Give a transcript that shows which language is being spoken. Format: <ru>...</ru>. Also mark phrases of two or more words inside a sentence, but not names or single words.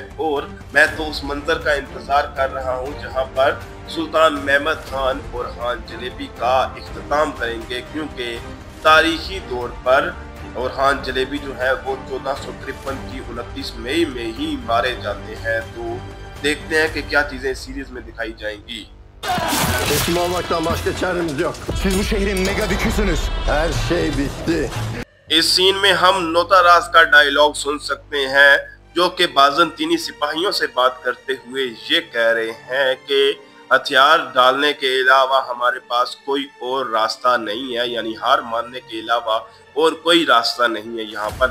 <ur>اور میں تو اس منظر کا انتظار کر رہا ہوں جہاں پر سلطان محمد خان اورحان جلیبی کا اختتام کریں گے، کیونکہ تاریخی طور پر اورحان جلیبی جو ہے وہ 1453 کی 29 مئی میں ہی مارے جاتے ہیں. تو دیکھتے ہیں کہ کیا چیزیں سیریز میں دکھائی جائیں گی.</ur> <tr>Teslim olmaktan başka çaremiz yok. Siz bu şehrin mega düküsünüz. Her şey bitti.</tr> <ur>اس سین میں ہم نوتاراج کا ڈائیلاگ سن سکتے ہیں جو کہ بازنطینی سپاہیوں سے بات کرتے ہوئے یہ کہہ رہے ہیں کہ ہتھیار ڈالنے کے علاوہ ہمارے پاس کوئی اور راستہ نہیں ہے، یعنی ہار ماننے کے علاوہ اور کوئی راستہ نہیں ہے یہاں پر.</ur>